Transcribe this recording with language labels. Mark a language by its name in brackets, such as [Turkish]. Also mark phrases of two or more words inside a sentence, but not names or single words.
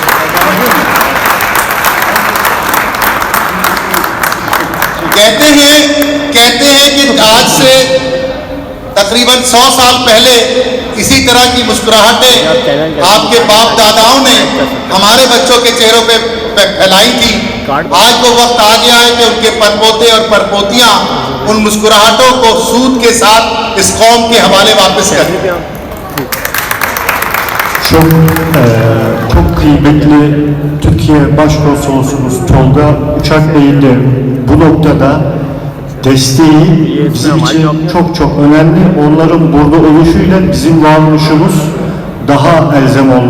[Urdu] کہتے ہیں کہ آج سے تقریباً 100 سال پہلے اسی طرح کی مسکراہٹیں آپ کے باپ داداؤں نے ہمارے بچوں کے چہروں پہ پھیلائی تھی. آج وہ وقت آ گیا ہے کہ ان کے پڑپوتے اور پڑپوتیاں ان مسکراہٹوں کو سود کے ساتھ اس قوم کے حوالے واپس کریں. [Turkish] Çok kıymetli Türkiye Başkonsolosumuz Tolga Uçak Bey'in de bu noktada desteği bizim için çok önemli. Onların burada oluşuyla bizim varoluşumuz daha elzem oldu.